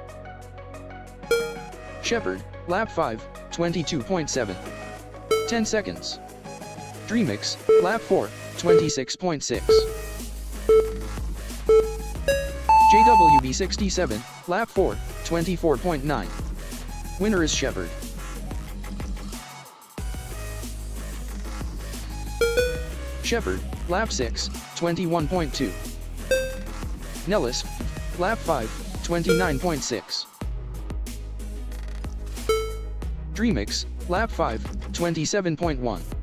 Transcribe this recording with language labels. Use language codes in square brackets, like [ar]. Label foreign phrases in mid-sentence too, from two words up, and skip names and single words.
[en] Shepard, lap 5, 22.7. 10 seconds. Dreamix, lap 4, 26.6. JWB67, lap 4, 24.9. Winner is Shepard. Shepard, lap 6, 21.2. Nellis, lap 5, 29.6. Dreamix, lap 5, 27.1.